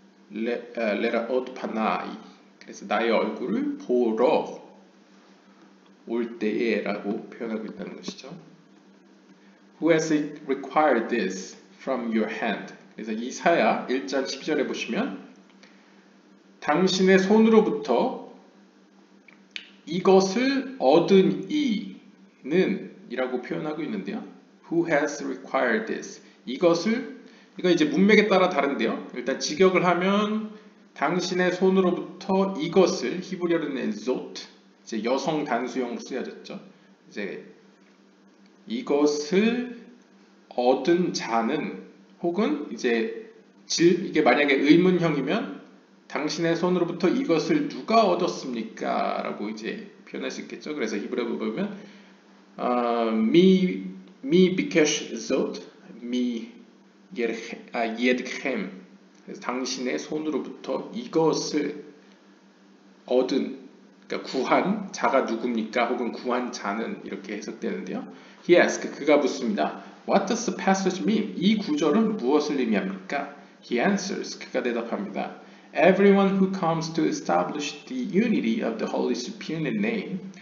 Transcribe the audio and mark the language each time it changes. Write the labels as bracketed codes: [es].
[he] 레라옷 파나이. [ko] 그래서 나의 얼굴을 보러 올 때에 라고 표현하고 있다는 것이죠. [en] Who has required this from your hand? [ko] 그래서 이사야 1장 12절에 보시면 당신의 손으로부터 이것을 얻은 이는 이라고 표현하고 있는데요. [en] Who has required this? [ko] 이거 이제 문맥에 따라 다른데요. 일단 직역을 하면 당신의 손으로부터 이것을, 히브리어로는 zot, 이제 여성 단수형으로 쓰여졌죠. 이제 이것을 얻은 자는, 혹은 이제 이게 만약에 의문형이면 당신의 손으로부터 이것을 누가 얻었습니까? 라고 이제 표현할 수 있겠죠. 그래서 히브리어로 보면 [he] mi bikesh zot mi yedchem. [ko] 그래서 당신의 손으로부터 이것을 얻은, 그러니까 구한 자가 누굽니까? 혹은 구한 자는, 이렇게 해석되는데요. [en] He asked, [ko] 그가 묻습니다. [en] What does the passage mean? [ko] 이 구절은 무엇을 의미합니까? [en] He answers, [ko] 그가 대답합니다. [en] Everyone who comes to establish the unity of the Holy Superior Name.